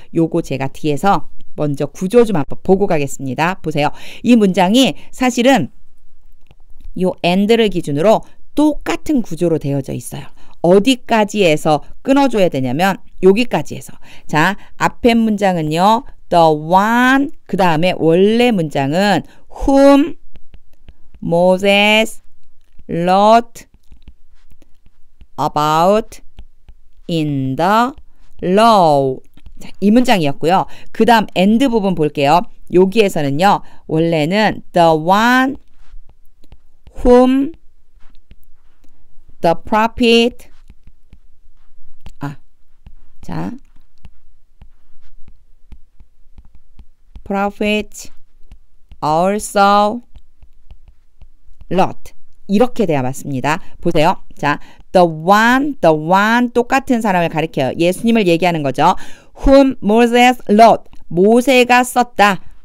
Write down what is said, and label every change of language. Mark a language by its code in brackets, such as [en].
[ko] 요거 제가 뒤에서 먼저 구조 좀 한번 보고 가겠습니다. 보세요. 이 문장이 사실은 요 and를 기준으로 똑같은 구조로 되어져 있어요. 어디까지에서 끊어줘야 되냐면 여기까지에서. 자, 앞에 문장은요. [en] The one [ko] 그 다음에 원래 문장은 [en] whom Moses wrote about in the law. [ko] 자, 이 문장이었고요. 그 다음 end 부분 볼게요. 여기에서는요. 원래는 [en] the one whom the prophet 자 prophet also wrote [ko] 이렇게 돼야 맞습니다. 보세요. 자, the one 똑같은 사람을 가리켜요. 예수님을 얘기하는 거죠. [en] whom Moses wrote [ko] 모세가 썼다.